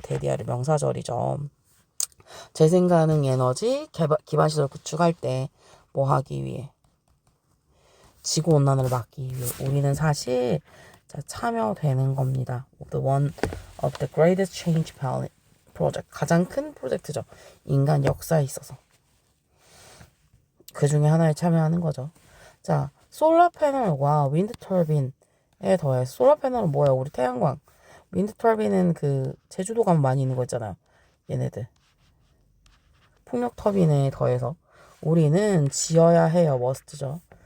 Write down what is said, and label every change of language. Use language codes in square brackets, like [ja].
[ko] 데디아를 명사절이죠. 재생 가능 에너지 기반 시설 구축할 때 뭐 하기 위해? 지구 온난화를 막기 위해 우리는 사실 참여되는 겁니다. [en] One of the greatest change project. [ko] 가장 큰 프로젝트죠. 인간 역사에 있어서. 그 중에 하나에 참여하는 거죠. 자, 솔라 패널과 윈드 터빈에 더해. 솔라 패널은 뭐야? 우리 태양광. 윈드 터빈은 그 제주도 가면 많이 있는 거 있잖아요. 얘네들. 풍력 터빈에 더해서 우리는 지어야 해요. 머스트죠.